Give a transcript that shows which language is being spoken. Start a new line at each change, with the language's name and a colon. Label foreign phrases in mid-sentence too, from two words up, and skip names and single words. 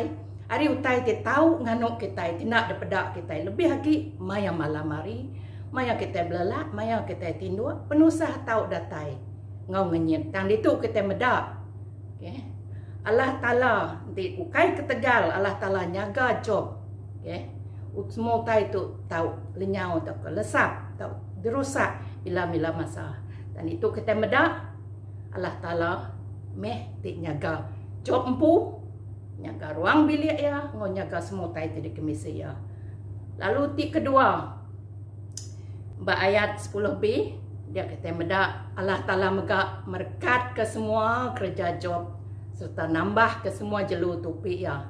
Iban: hari utai ti tahu nganuk kita, ti nak dapedak kita, lebih lagi maya malam hari, maya kita belelak, maya kita tinduk, penusah tahu datai, ngau ngenyit, tang itu kita medak, Allah Ta'ala ti ukai ketegal, Allah Ta'ala nyaga job, semua utai tu tahu lenyau, tahu lesap, tahu dirusak.
Malay: Bila-bila masa.
Iban: Dan itu kita medak Allah Ta'ala meh ti nyaga job empu, nyaga ruang bilik ya, ngau nyaga semua tai di kemisi ya. Lalu ti kedua ayat 10b dia kita medak Allah Ta'ala mega merekat ke semua kerja job serta nambah ke semua jelu tupi ya.